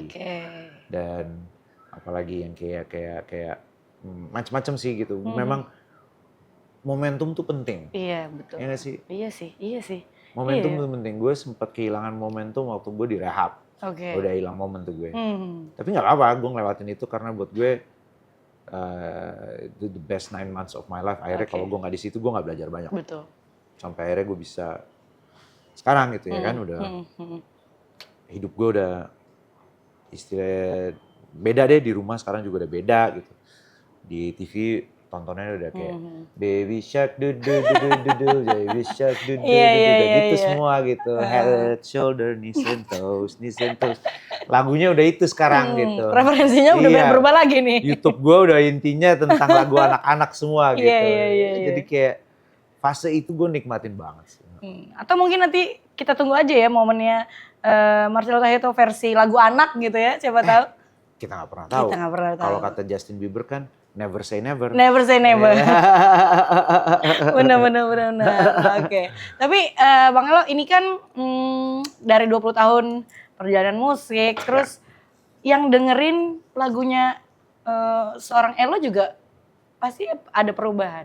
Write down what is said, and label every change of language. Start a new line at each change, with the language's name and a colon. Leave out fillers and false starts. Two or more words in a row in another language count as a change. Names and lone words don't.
Indonesian: Dan apalagi yang kayak macam-macam sih gitu. Memang momentum tuh penting. Iya, betul. Iya nggak sih? Iya sih. Momentum tuh penting. Gue sempat kehilangan momentum waktu gue di rehab. Udah hilang momen tuh gue. Tapi nggak apa-apa, gue ngelewatin itu karena buat gue
English: the best 9 months of my life.
Indonesian: Akhirnya kalau gue nggak di situ, gue nggak belajar banyak. Betul. Sampai akhirnya gue bisa sekarang gitu ya kan udah hidup gue udah istilah beda deh, di rumah sekarang juga udah beda gitu. Di TV tontonnya udah kayak
English: baby shark baby shark
Indonesian: gitu semua gitu.
English: Head, shoulder, knees and toes.
Indonesian: Lagunya udah itu sekarang gitu. Referensinya udah berubah lagi nih. YouTube gue udah intinya tentang lagu anak-anak semua gitu. Jadi kayak fase itu gue nikmatin banget sih. Atau mungkin nanti kita tunggu aja ya momennya Marcelo Tahito versi lagu anak gitu ya, siapa tahu. Kita nggak pernah tahu. Kalau kata Justin Bieber kan
English: never say never. Never say never.
Indonesian: Benar. Oke. Tapi Bang Elo ini kan dari 20 tahun perjalanan musik, terus yang dengerin lagunya seorang Elo juga pasti ada perubahan.